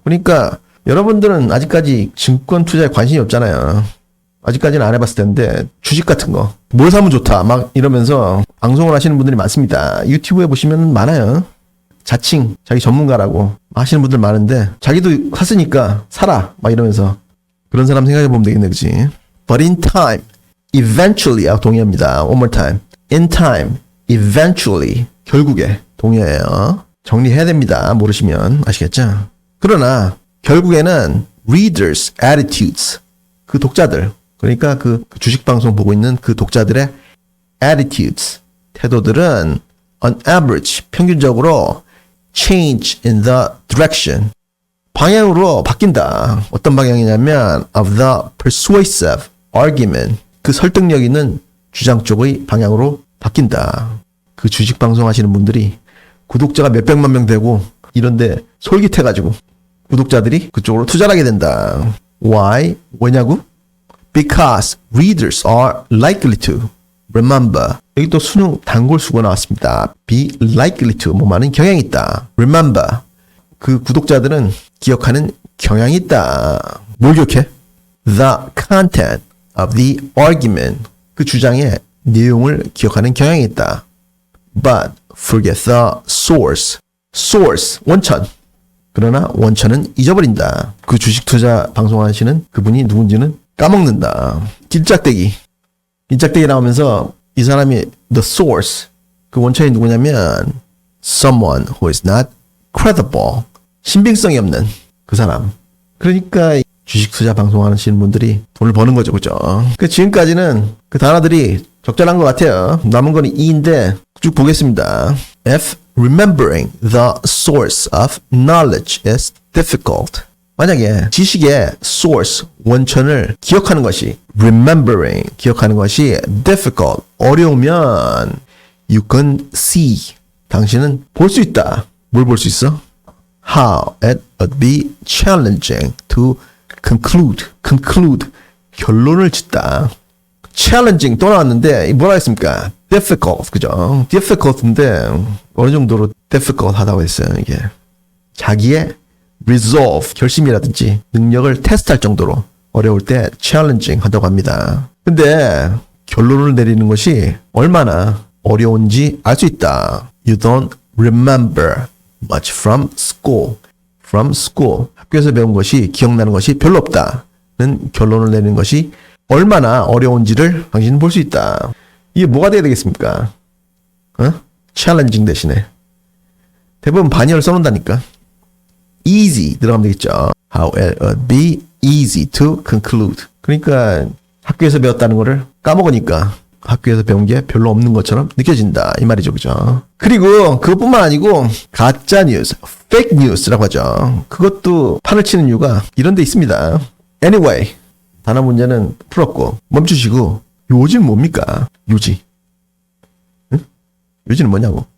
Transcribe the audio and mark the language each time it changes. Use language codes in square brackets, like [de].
[ko] 그러니까 여러분들은 아직까지 증권 투자에 관심이 없잖아요. 아직까지는 안 해봤을 텐데 주식 같은 거 뭘 사면 좋다 막 이러면서 방송을 하시는 분들이 많습니다. 유튜브에 보시면 많아요. 자칭 자기 전문가라고 하시는 분들 많은데 자기도 샀으니까 사라 막 이러면서 그런 사람 생각해보면 되겠네. 그치? [en] But in time, eventually, [ko] 동의합니다. [en] One more time. In time, eventually, [ko] 결국에 동의해요. 정리해야 됩니다. 모르시면 아시겠죠? 그러나 결국에는 [en] readers' attitudes, [ko] 그 독자들, 그러니까 그 주식 방송 보고 있는 그 독자들의 attitudes, 태도들은 [en] on average, [ko] 평균적으로 [en] change in the direction, [ko] 방향으로 바뀐다. 어떤 방향이냐면 [en] of the persuasive argument, [ko] 그 설득력 있는 주장 쪽의 방향으로 바뀐다. 그 주식 방송 하시는 분들이 구독자가 몇백만 명 되고 이런데 솔깃해가지고 구독자들이 그쪽으로 투자를 하게 된다. [en] Why? [ko] 왜냐고? [en] Because readers are likely to remember. [ko] 여기 또 수능 단골 수고 나왔습니다. [en] Be likely to, [ko] 뭐 많은 경향이 있다. [en] Remember. [ko] 그 구독자들은 기억하는 경향이 있다. 뭘 기억해? [en] The content of the argument. [ko] 그 주장의 내용을 기억하는 경향이 있다. [en] But forget the source. Source, [ko] 원천. 그러나 원천은 잊어버린다. 그 주식 투자 방송하시는 그분이 누군지는 까먹는다. 길짝대기. 길짝대기 나오면서 이 사람이 [en] the source, [ko] 그 원천이 누구냐면 [en] someone who is not credible, [ko] 신빙성이 없는 그 사람. 그러니까 주식 투자 방송하시는 분들이 돈을 버는 거죠. 그죠? 그 지금까지는 그 단어들이 적절한 것 같아요. 남은 건 E인데 쭉 보겠습니다. [en] If remembering the source of knowledge is difficult. [ko] 만약에 지식의 source, 원천을 기억하는 것이 remembering, 기억하는 것이 difficult, 어려우면 [en] you can see, [ko] 당신은 볼 수 있다. 뭘 볼 수 있어? [en] how it would be challenging to conclude [ko] 결론을 짓다. challenging 또 나왔는데 뭐라 했습니까? difficult 그죠? difficult인데 어느 정도로 difficult 하다고 했어요. 이게 자기의 resolve 결심이라든지 능력을 테스트할 정도로 어려울 때 challenging 한다고 합니다. 근데 결론을 내리는 것이 얼마나 어려운지 알 수 있다. [en] You don't remember much from school. [ko] 학교에서 배운 것이 기억나는 것이 별로 없다는 결론을 내리는 것이 얼마나 어려운지를 당신은 볼 수 있다. 이게 뭐가 돼야 되겠습니까? challenging 대신에 대부분 반의어를 써놓는다니까. easy 들어가면 되겠죠. [en] How it would be easy to conclude. [ko] 그러니까 학교에서 배웠다는 거를 까먹으니까 학교에서 배운 게 별로 없는 것처럼 느껴진다. 이 말이죠. 그죠? 그리고 그것뿐만 아니고 가짜 뉴스, fake news라고 하죠. 그것도 판을 치는 이유가 이런 데 있습니다. Anyway, 단어 문제는 풀었고 멈추시고 요지는 뭡니까? 요지. 응? 요지는 뭐냐고.